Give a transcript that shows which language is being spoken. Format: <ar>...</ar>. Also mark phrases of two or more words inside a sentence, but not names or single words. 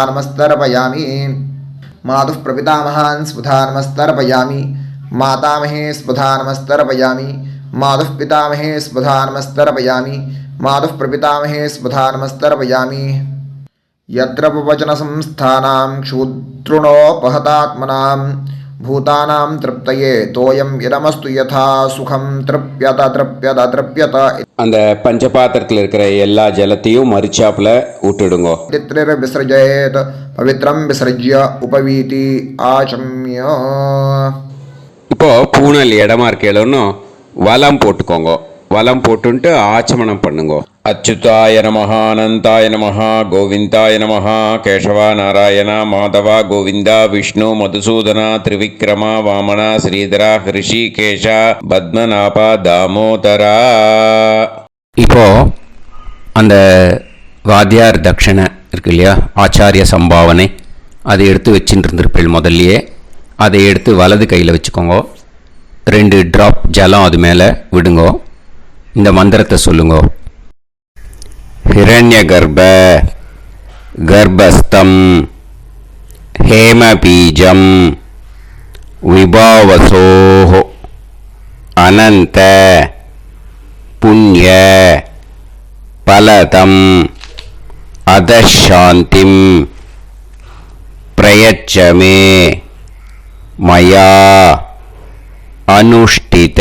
<sa>नमस्तर्पयामि मातुः प्रपितामहान् स्वधा नमस्तर्पयामि मातामहे स्वधा नमस्तर्पयामि मातुः पितामहे स्वधा नमस्तर्पयामि मातुः प्रपितामहे स्वधा नमस्तर्पयामि यत्र वचनसंस्थानां क्षूद्रुणोपहतात्मनां भूतानां तृप्तये तोयं इदमस्तु यथा सुखं तृप्यत तृप्यत तृप्यत</sa> <ta>அந்த பஞ்சபாத்திரத்தில் இருக்கிற எல்லா ஜலத்தையும் மரிச்சாப்புல விட்டுடுங்க.</ta> <sa>तित्रिर विसृजेत पवित्रं विसृज्य उपवीति आचम्य.</sa> <ta>இப்போ பூனல் இடமா இருக்கேன்னு வலம் போட்டுக்கோங்க. வலம் போட்டுன்ட்டு ஆச்சமனம் பண்ணுங்க.</ta> <sa>अच्युताय नमः अनन्ताय नमः गोविन्दाय नमः केशव नारायण माधव गोविन्द विष्णु मधुसूदन त्रिविक्रम वामन श्रीधर ऋषिकेश पद्मनाभ दामोदरा.</sa> <ta>இப்போ அந்த வாத்தியார் தட்சணை இருக்கு இல்லையா, ஆச்சாரிய சம்பாவனை, அதை எடுத்து வச்சுட்டு இருந்திருப்பீள் முதல்லையே. அதை எடுத்து வலது கையில் வச்சுக்கோங்க. 2 ட்ராப் ஜலம் அது மேலே விடுங்க. இந்த மந்திரத்தை சொல்லுங்க.</ta> <sa>हिरण्यगर्भ गर्भस्थं हेमबीजं विभावसोः अनन्त पुण्य फलदं अधशान्तिं प्रयच्छ मे मया अनुष्ठित.</sa>